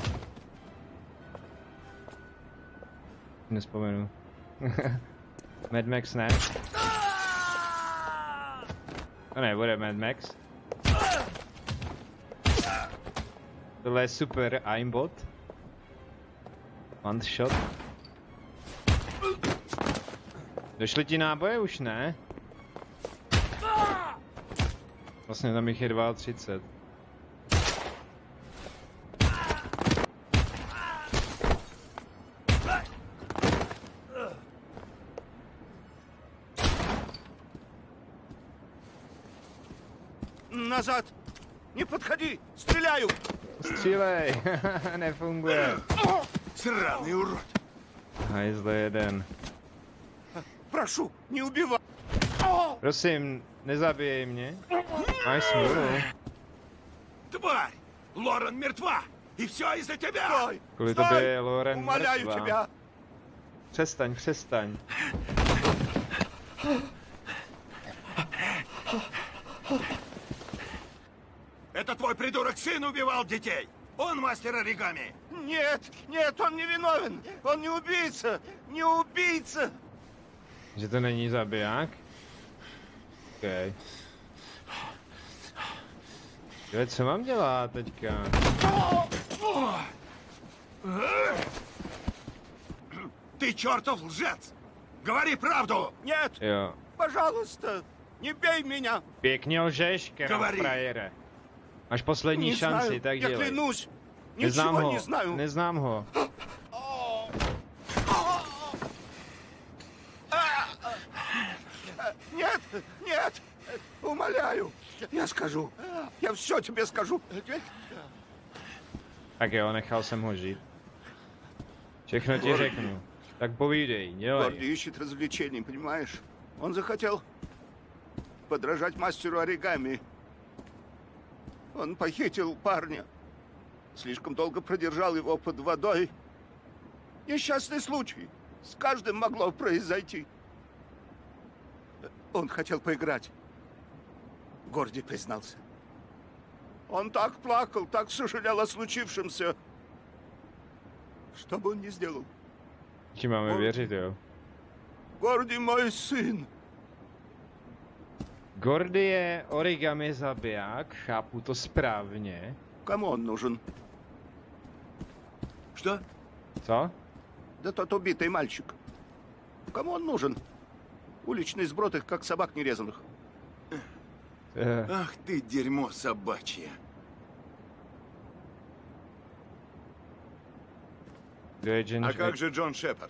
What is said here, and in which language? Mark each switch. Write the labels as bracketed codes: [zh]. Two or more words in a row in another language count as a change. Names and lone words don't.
[cs] Nespomenu. Mad Max ne. To nebude Mad Max. Tohle je super aimbot. [en] One shot. [cs] Došly ti náboje už, ne? Vlastně tam jich je 32. [ru] Назад! Не подходи! Стреляю! [cs] Střílej! Nefunguje. [ru] Сраный урод! [cs] Hajzle jeden. [ru] Прошу, не убивай! [cs] Prosím, nezabijej mě. Máš smůlu. [ru] Тварь! Лорен мертва! И все из-за тебя! Стой! [cs] Kvůli tobě je Lauren [ru] Умоляю [cs] mrtvá. [ru] тебя! [cs] Přestaň. [ru] Это твой придурок сын убивал детей! Он мастер оригами! Нет, он не виновен! Он не убийца! Не убийца! [cs] Že to není zabiják? OK. Jo, co mám dělat teďka? [ru] Ты чертов лжец! Говори правду! Нет! [cs] Jo. [ru] Пожалуйста, не бей меня! [cs] Pěkně lžeš, frajere. Máš poslední [ru] Не [cs] šanci, [ru] знаю, [cs] tak [ru] я [cs] dělej. [ru] клянусь! [cs] Neznám [ru] Ничего [cs] ho, [ru] не знаю! [cs] neznám ho. [ru] Нет! Умоляю! Я скажу! Я все тебе скажу! [cs] Tak jo, nechal jsem ho žít. Všechno ti řeknu. Tak povídej, dělej. [ru] Горди ищет развлечений, понимаешь? Он захотел подражать мастеру оригами. Он похитил парня. Слишком долго продержал его под водой. Несчастный случай. С каждым могло произойти. Он хотел поиграть. Горди признался. Он так плакал, так сожалел о случившемся. Что бы он ни сделал. [cs] Ti máme věřit, jo? [ru] Горди мой сын. [cs] Gordy je origami zabiják, chápu to správně. [ru] Кому он нужен? Что? [cs] Co? [ru] Да тот убитый мальчик. Кому он нужен? Уличный сброд их, как собак нерезанных. Ах ты, дерьмо собачье. А как же Джон Шепард?